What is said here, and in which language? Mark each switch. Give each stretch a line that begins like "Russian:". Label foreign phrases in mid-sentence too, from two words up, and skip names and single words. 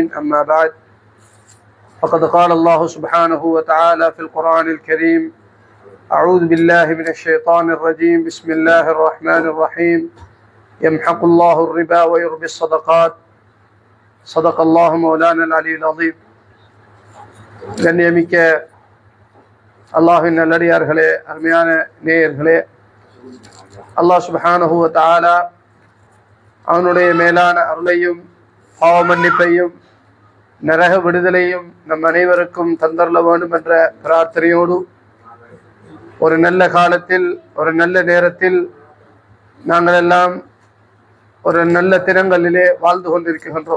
Arabic: أما بعد، فقد قال الله سبحانه وتعالى في القرآن الكريم: أعوذ بالله من الشيطان الرجيم، بسم الله الرحمن الرحيم. يمحق الله الربا ويربي الصدقات. صدق الله مولانا العلي العظيم.
Tamil: கண்ணியமிக்க அல்லாஹ்வின் நல்லடியார்களே, அருமையான நேயர்களே, அல்லாஹ்
Arabic: سبحانه وتعالى
Tamil: அவனுடைய மேலான அருளையும் பாவ மன்னிப்பையும் நரக விடுதலையும் நம் அனைவருக்கும் தந்தரல வேண்டும் என்ற பிரார்த்தனையோடு ஒரு நல்ல காலத்தில், ஒரு நல்ல நேரத்தில் நாங்கள் எல்லாம் ஒரு நல்ல தினங்களிலே வாழ்ந்து கொண்டிருக்கின்றோம்.